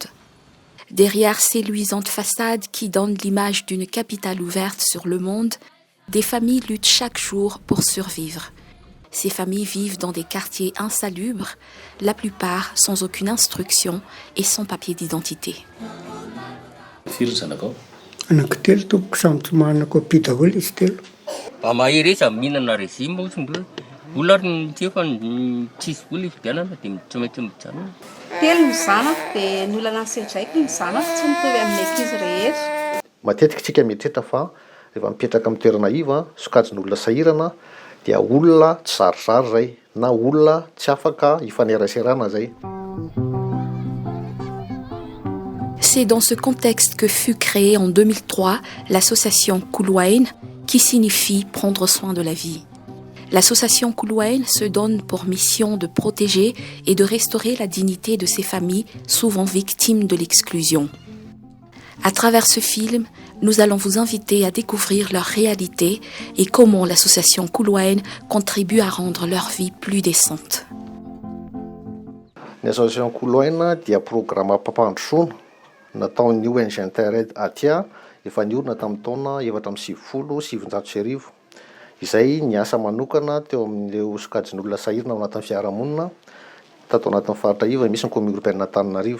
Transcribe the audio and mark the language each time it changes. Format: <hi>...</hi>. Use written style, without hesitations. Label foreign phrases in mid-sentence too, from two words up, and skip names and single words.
<fr>Derrière ces luisantes façades qui donnent l'image d'une capitale ouverte sur le monde, des familles luttent chaque jour pour survivre. Ces familles vivent dans des quartiers insalubres, la plupart sans aucune instruction et sans papier d'identité.</fr> <mg>Anankitelo tompoko samy tsy manana kopia daholo izy telo. Mahery izy mihinana régime ozy mbola olona ary ty efa tsisy vola ividianana dia tsy maintsy mijanona. Telo ny zanako dia ny olana sedraiky ny zanako tsy mitovy amin'ny ankizy rehetra. Matetika tsika mieritreritra fa rehefa mipetraka amin'ny toerana iva sokajin'olona sahirana dia olona tsy zarizary zay na olona tsy afaka hifaneraserana zay.</mg> <fr>C'est dans ce contexte que fut créée en 2003 l'association Kuluain, qui signifie prendre soin de la vie. L'association Kuluain se donne pour mission de protéger et de restaurer la dignité de ces familles souvent victimes de l'exclusion. À travers ce film, nous allons vous inviter à découvrir leur réalité et comment l'association Kuluain contribue à rendre leur vie plus décente.</fr> <mg>L'association Kuluain dia programme pampandrosoana nataon'ny ONG Interred Atia efa niorina tamin'ny taona 2017. Izay ny asa manokana teo amin'ilay sokajin'olona sahirana ao anatin'ny fiarahamonina tato anatin'ny faritra iva misy ny</mg> <fr>commune urbaine</fr> <mg>Antananarivo.</mg>